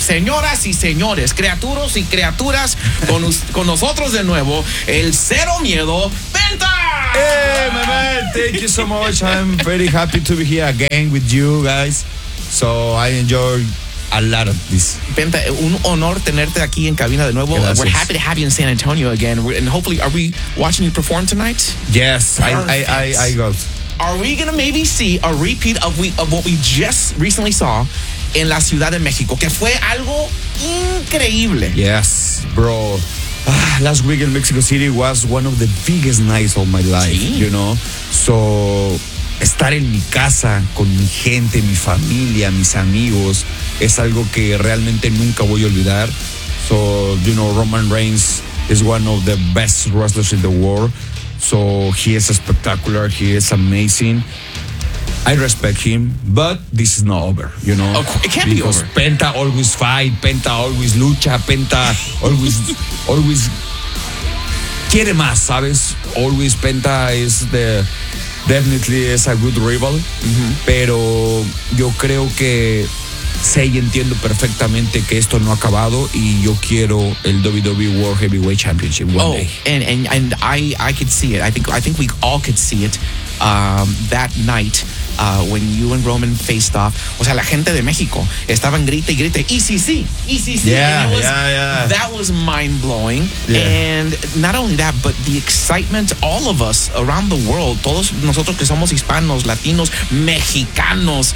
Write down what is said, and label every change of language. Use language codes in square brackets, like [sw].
[es] Señoras y señores, criaturas y criaturas, con nosotros de nuevo, el cero miedo, Penta! [en] Hey, my man, thank you so much. I'm very happy to be here again with you guys. So I enjoy a lot of this. [es] Penta, un honor tenerte aquí en cabina de nuevo. Gracias. [en] We're happy to have you in San Antonio again. And hopefully, are we watching you perform tonight? Yes, I got. Are we going to maybe see a repeat of what we just recently saw in La Ciudad de México? [es] Que fue algo increíble. [en] Yes, bro. Last week in Mexico City was one of the biggest nights of my life, you know? [es] So, estar en mi casa con mi gente, mi familia, mis amigos, es algo que realmente nunca voy a olvidar. [en] So, you know, Roman Reigns is one of the best wrestlers in the world. So he is spectacular. He is amazing. I respect him, but this is not over, you know? Okay, it can't because be over. Penta always fight. Penta always lucha. Penta always, always [es] quiere más, ¿sabes? [en] Always Penta is the, definitely is a good rival. Mm-hmm. [es] Pero yo creo que sé y entiendo perfectamente que esto no ha acabado y yo quiero el WWE World Heavyweight Championship [en] one day. And I could see it. I think we all could see it that night when you and Roman faced off. [es] O sea, la gente de México estaban grite y grite, ECC. [en] That was mind-blowing. Yeah. And not only that, but the excitement, all of us around the world, [es] todos nosotros que somos hispanos, latinos, mexicanos,